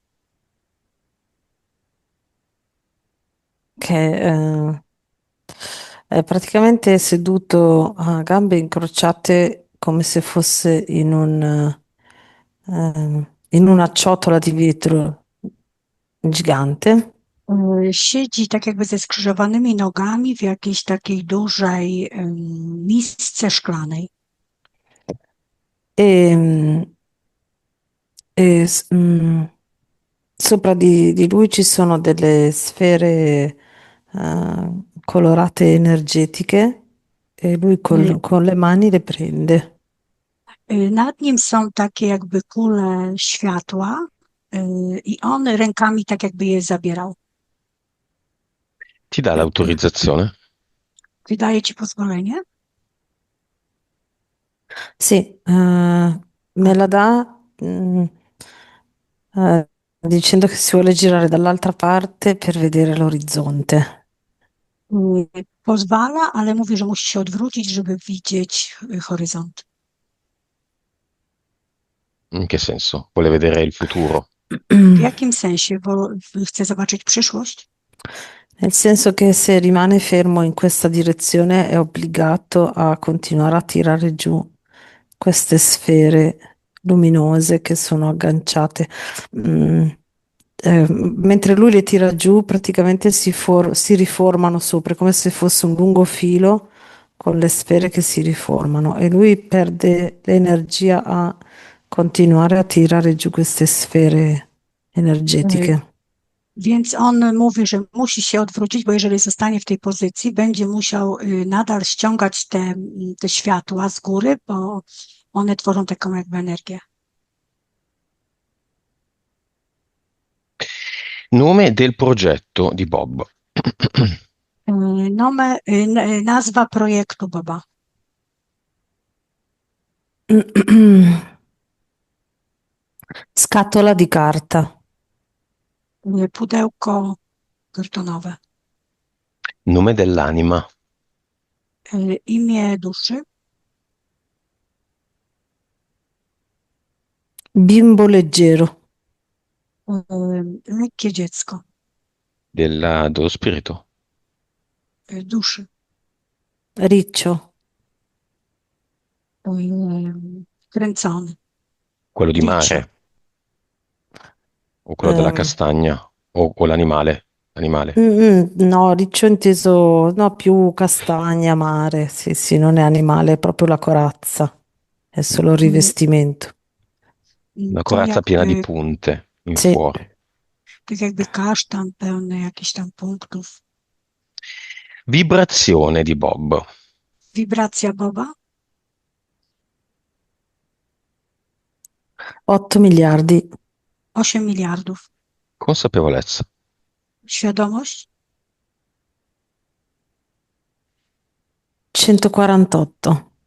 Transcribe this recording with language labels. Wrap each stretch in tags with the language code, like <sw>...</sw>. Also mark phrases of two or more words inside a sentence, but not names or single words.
<it>che è praticamente seduto a gambe incrociate come se fosse in una ciotola di vetro gigante</it> <pl>Siedzi tak jakby ze skrzyżowanymi nogami w jakiejś takiej dużej misce szklanej.</pl> <it>e, e s- mm, sopra di lui ci sono delle sfere colorate energetiche e lui Y, con le mani le prende.</it> <pl>Nad nim są takie jakby kule światła i on rękami tak jakby je zabierał.</pl> <it>Ti dà l'autorizzazione?</it> <pl>Wydaje ci pozwolenie?</pl> <it>Sì, me la dà dicendo che si vuole girare dall'altra parte per vedere l'orizzonte.</it> <pl>Pozwala, ale mówi, że musi się odwrócić, żeby widzieć horyzont.</pl> <it>In che senso? Vuole vedere il futuro?</it> <pl>W jakim sensie? Bo chce zobaczyć przyszłość?</pl> <it>Nel senso che se rimane fermo in questa direzione è obbligato a continuare a tirare giù queste sfere luminose che sono agganciate. Mm, mentre lui le tira giù, praticamente si riformano sopra, come se fosse un lungo filo con le sfere che si riformano e lui perde l'energia a continuare a tirare giù queste sfere Y, energetiche.</it> <pl>Więc on mówi, że musi się odwrócić, bo jeżeli zostanie w tej pozycji, będzie musiał nadal ściągać te światła z góry, bo one tworzą taką jakby energię.</pl> <it>Nome del progetto di Bob.</it> <pl>Nazwa projektu Boba.</pl> <it>Scatola di carta.</it> <pl>Pudełko kartonowe.</pl> <it>Nome dell'anima.</it> <pl>Imię duszy.</pl> <it>Bimbo leggero.</it> <pl>Lekkie dziecko.</pl> <it>Dello spirito.</it> <pl>Duszy.</pl> <it>Riccio.</it> <pl>Kręcony.</pl> <it>Quello di Riccio. mare. O quello della Ehm, castagna. O l'animale. Animale. no, riccio inteso, no, più castagna, mare. Sì, sì, non è animale, è proprio la corazza. È solo il Mm, rivestimento. Una</it> <pl>To</pl> <it>corazza piena di</it> <pl>jakby,</pl> <it>punte in Sì. fuori.</it> <pl>tak jakby kasztan pełny jakichś tam punktów.</pl> <it>Vibrazione di Bob.</it> <pl>Wibracja Boba.</pl> <it>8 miliardi.</it> <pl>8 miliardów.</pl> <it>Consapevolezza.</it> <pl>Świadomość.</pl> <it>148.</it>